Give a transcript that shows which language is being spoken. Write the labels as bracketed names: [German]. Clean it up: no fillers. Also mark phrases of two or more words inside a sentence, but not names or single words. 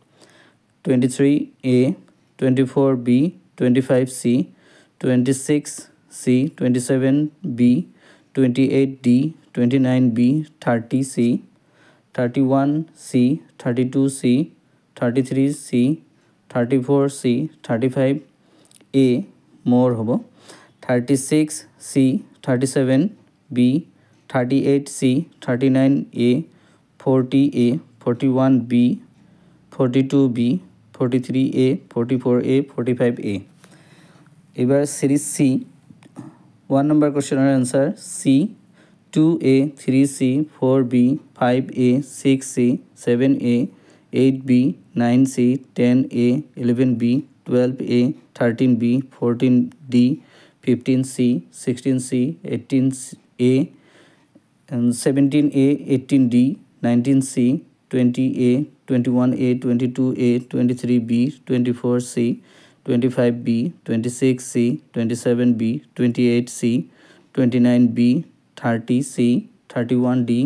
[Bangla] 23 A 24 B 25 C 26 C 27 B 28 D 29 B 30 C 31 C 32 C 33 C 34 C 35 A more hobo 36 C 37 B 38 C 39 A 40 A 41 B 42 B 43 A 44 A 45 A এবার সিরিজ C 1 [English] number question answer C 2A 3C 4B 5A 6C 7A 8B 9C 10A 11B 12A 13B 14D 15C 16C 18A and 17A 18D 19C 20A 21A 22A 23B 24C 25B 26C 27B 28C 29B 30C 31D